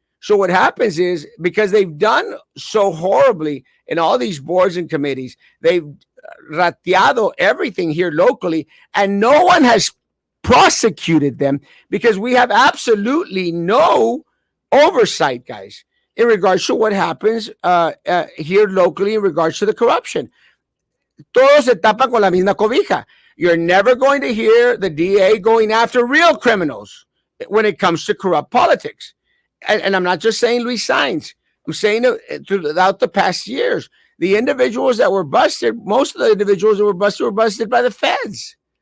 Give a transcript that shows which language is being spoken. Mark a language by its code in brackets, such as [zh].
[en] So what happens is, because they've done so horribly in all these boards and committees, they've rateado everything here locally, and no one has prosecuted them, because we have absolutely no oversight, guys, in regards to what happens here locally in regards to the corruption. [es] Todos se tapan con la misma cobija. [en] You're never going to hear the DA going after real criminals when it comes to corrupt politics. And I'm not just saying Luis Saenz. I'm saying throughout the past years, the individuals that were busted, most of the individuals that were busted by the feds.